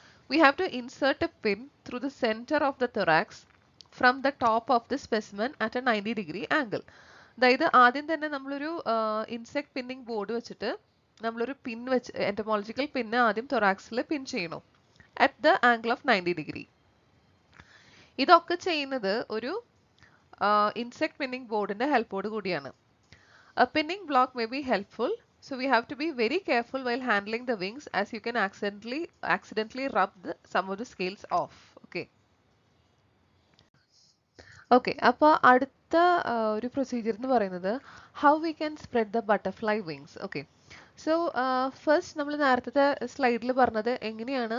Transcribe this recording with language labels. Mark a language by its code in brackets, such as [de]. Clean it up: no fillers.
[en] We have to insert a pin through the center of the thorax from the top of the specimen at a 90-degree angle. [ml] അതായത് ആദ്യം തന്നെ നമ്മളൊരു insect pinning board വെച്ചിട്ട് നമ്മളൊരു പിൻ വെച്ച് എൻറ്റമോളജിക്കൽ പിന്ന് ആദ്യം തൊറാക്സിൽ പിൻ ചെയ്യണം [en] At the angle of 90 degree. [ml] ഇതൊക്കെ ചെയ്യുന്നത് ഒരു ഇൻസെക്ട് പിന്നിങ് ബോർഡിന്റെ ഹെൽപ്പോട് കൂടിയാണ്. [en] A pinning block may be helpful, so we have to be very careful while handling the wings, as you can accidentally rub some of the scales off. Okay. Okay, [ml] അപ്പോൾ അടുത്ത ഒരു [en] procedure [ml] എന്ന് പറയുന്നത് [en] How we can spread the butterfly wings. Okay, so first [ml] നമ്മൾ നേരത്തെ സ്ലൈഡിൽ പറഞ്ഞത് എങ്ങനെയാണ്.